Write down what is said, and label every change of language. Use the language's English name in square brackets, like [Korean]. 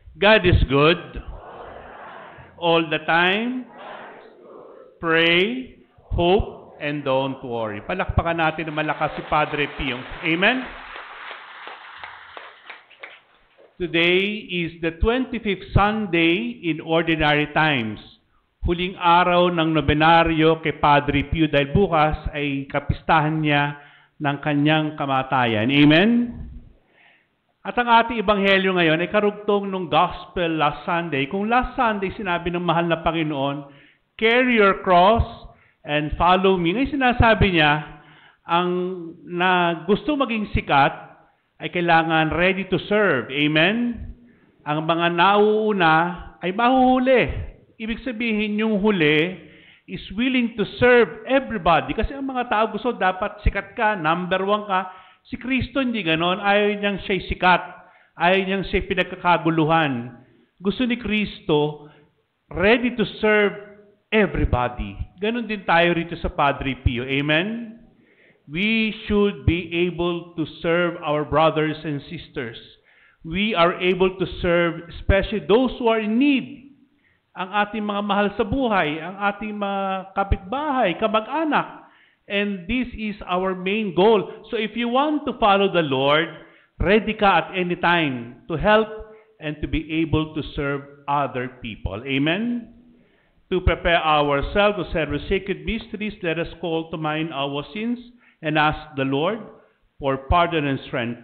[English] God is good. All the time. Pray, hope, and don't worry. [Filipino] Palakpakan natin na malakas si Padre Pio. Amen? [English] Today is the 25th Sunday in Ordinary Times. [Filipino] Huling araw ng nobenaryo kay Padre Pio dahil bukas ay kapistahan niya ng kanyang kamatayan. Amen? At ang ating ebanghelyo ngayon ay karugtong ng [English] Gospel last Sunday. Kung last Sunday [Filipino] sinabi ng mahal na Panginoon, [English] carry your cross and follow me. [Filipino] Ngayon sinasabi niya, ang na gusto maging sikat ay kailangan [English] ready to serve. [Filipino] Amen? Ang mga nauuna ay mahuhuli. Ibig sabihin, yung huli [English] is willing to serve everybody. [Filipino] Kasi ang mga tao gusto dapat sikat ka, number one ka. Si Kristo hindi ganon. Ayaw niyang siya'y sikat. Ayaw niyang siya'y pinagkakaguluhan. Gusto ni Kristo, [English] ready to serve everybody. [Filipino] Ganon din tayo rito sa Padre Pio. Amen? [English] We should be able to serve our brothers and sisters. We are able to serve especially those who are in need. [Filipino] Ang ating mga mahal sa buhay, ang ating mga kapitbahay, kamag-anak. [English] And this is our main goal. So if you want to follow the Lord, ready ka at any time to help and to be able to serve other people. Amen? To prepare ourselves to serve the sacred mysteries, let us call to mind our sins and ask the Lord for pardon and strength.